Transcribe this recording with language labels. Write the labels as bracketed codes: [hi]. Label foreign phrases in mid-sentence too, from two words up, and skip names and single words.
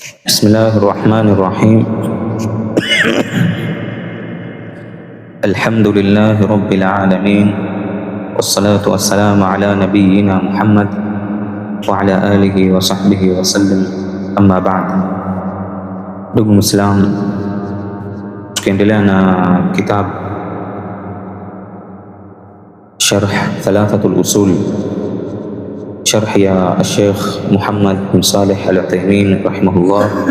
[ar] بسم الله الرحمن الرحيم. الحمد لله رب العالمين، والصلاة والسلام على نبينا محمد وعلى آله وصحبه وسلم، أما بعد. [sw] Ndugu Muislamu, tukiendelea na kitabu Sharh Thalathatul Usul, sharh ya Sheikh Muhammad bin Saleh Al-Uthaymeen rahimahullah,